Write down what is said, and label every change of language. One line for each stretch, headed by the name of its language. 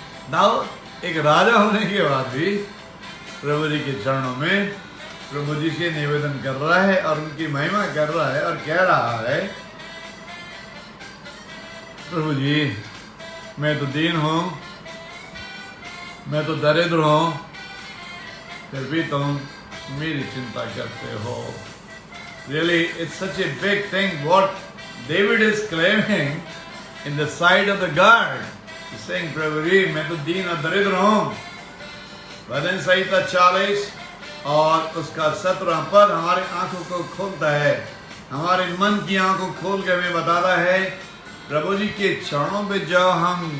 Hindi: दाऊद एक राजा होने के बाद भी प्रभु जी के चरणों में प्रभु जी से निवेदन कर रहा है और उनकी महिमा कर रहा है और कह रहा है, प्रभु जी मैं तो दीन हूँ, मैं तो दरिद्र हूँ, फिर भी तुम मेरी चिंता करते हो।
English: Really, it's such a big thing what David is claiming in the sight of the God. He's saying,
Hindi: प्रभु जी मैं तो दीन और दरिद्र हूँ। भजन संहिता 40 और उसका 17वां पद हमारी आंखों को खोलता है, हमारे मन की आंखों खोल के हमें बताता है, प्रभु जी के चरणों पे जब हम